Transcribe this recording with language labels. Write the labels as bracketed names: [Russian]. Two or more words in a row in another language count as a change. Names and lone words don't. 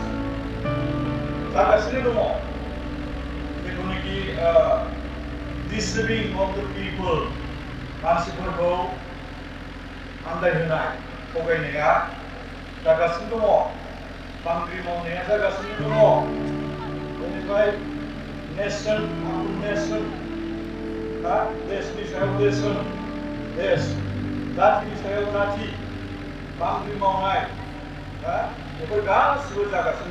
[Bodo] जागासिनो दङ [English] deceiving of the people [Bodo] मानसिफोरखौ आन्दायहोनाय थगायनाया जागासिनो दङ बांग्रि मावनाया जागासिनो दङ बेनिफ्राय नेशन देशनि सायाव देश जातिनि सायाव जाति बांग्रि मावनाय बेफोर गासिबो जागासिनो